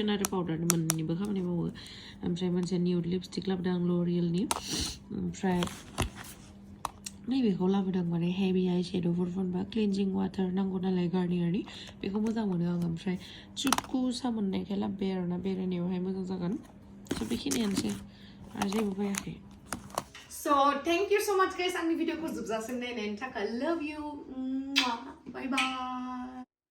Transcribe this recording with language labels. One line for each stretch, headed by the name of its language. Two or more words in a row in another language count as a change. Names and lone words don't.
Bodo: आरो पाउडार मोननैबो खामानि मावो ओमफ्राय मोनसे
English: nude lipstick
Bodo: लाबोदों आं ल'रियेलनि ओमफ्राय नैबेखौ लाबोदों माने
English: heavy eye shade'फोर
Bodo: फुनबा
English: cleansing water
Bodo: नांगौ नालाय गार्नियारनि बेखौ मोजां मोनो आं ओमफ्राय चुटकु सामोननायखाय लाबोबाय आरोना बेरायनायावहाय मोजां जागोन स' बेखिनियानोसै आरो जेबो बायाखै
English: So thank you so much guys
Bodo: आंनि भिडिअखौ जोबजासिम नायनायनि थाखाय
English: love you bye bye